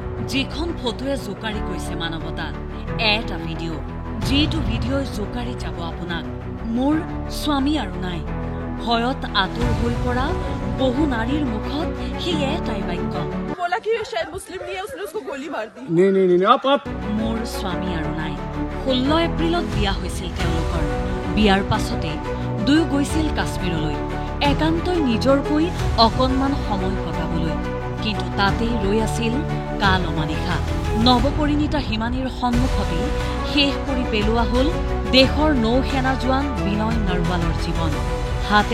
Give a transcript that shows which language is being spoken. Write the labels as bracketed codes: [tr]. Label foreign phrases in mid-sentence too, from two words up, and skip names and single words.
[as] যিখন ফটোৱে জোকাৰি কৈছে মানৱতা এটা ভিডিঅ' যিটো ভিডিঅ'ই জোকাৰি যাব আপোনাক মোৰ স্বামী আৰু নাই ভয়ত আতুৰ হৈ পৰা বহু নাৰীৰ মুখত সেই এটাই বাক্য [hi] बोला कि शायद मुस्लिम नहीं है उसने उसको गोली मार दी नहीं आप [as] মোৰ স্বামী আৰু নাই 16 এপ্ৰিলত বিয়া হৈছিল তেওঁলোকৰ বিয়াৰ পাছতে দুয়ো গৈছিল কাশ্মীৰলৈ একান্তই নিজৰকৈ অকণমান সময় কটাবলৈ কিন্তু তাতেই ৰৈ আছিল কাল অমানিশা নৱপৰিণীতা হিমানীৰ সন্মুখতে শেষ কৰি পেলোৱা হ'ল দেশৰ নৌসেনা জোৱান বিনয় নৰৱালৰ জীৱন হাতে